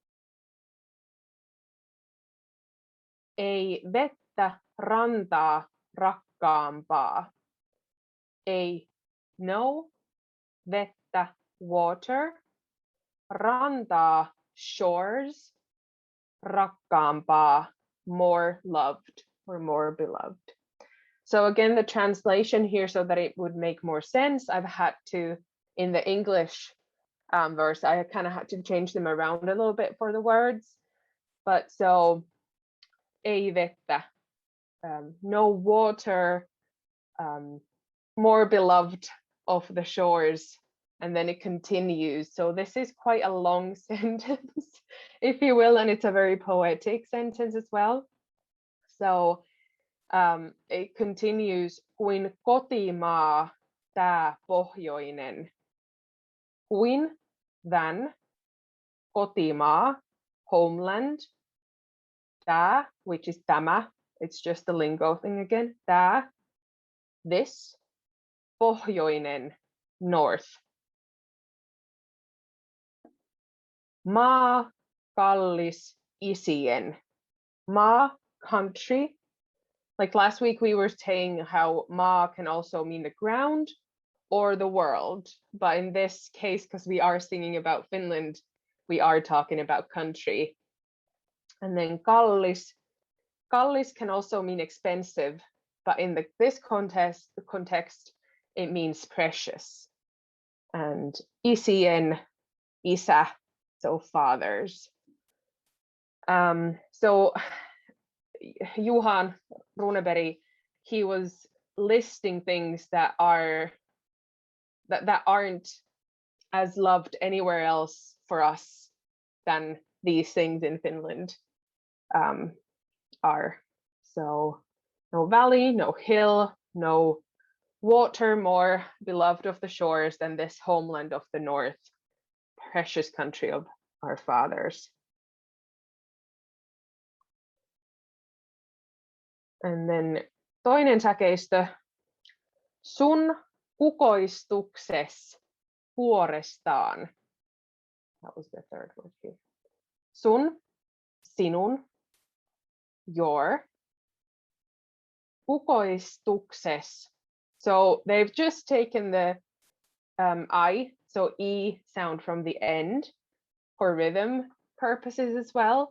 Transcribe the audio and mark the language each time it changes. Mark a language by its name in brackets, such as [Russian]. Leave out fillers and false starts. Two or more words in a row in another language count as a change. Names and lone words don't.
[Finnish] Ei vettä, rantaa, rakkaampaa. Ei, no. Vettä, water. Rantaa, shores. Rakkaampaa, [English] more loved or more beloved. So again, the translation here, so that it would make more sense, I've had to, in the English verse, I kind of had to change them around a little bit for the words. But so, [Finnish] ei vettä, [English] no water, more beloved of the shores, and then it continues. So this is quite a long sentence, if you will, and it's a very poetic sentence as well. So it continues, [Finnish] kuin kotimaa tää pohjoinen. Kuin, than, kotimaa, homeland, tää, [English] which is tämä, it's just the lingo thing again, tää, this, [Finnish] pohjoinen, north. Maa, kallis, isien. Maa, [English] country. Like last week we were saying how maa can also mean the ground or the world. But in this case, because we are singing about Finland, we are talking about country. And then kallis. Kallis can also mean expensive, but in this context, it means precious. [Finnish] And isien, isä, [English] so fathers. So Johan Runeberg, he was listing things that aren't as loved anywhere else for us than these things in Finland are. So no valley, no hill, no water more beloved of the shores than this homeland of the north, precious country of our fathers. [Finnish] And then toinen säkeistö, sun kukoistukses vuorestaan. [English] That was the third word here. [Finnish] Sun, sinun, [English] your, kukoistukses. So they've just taken the I, so E sound from the end for rhythm purposes as well.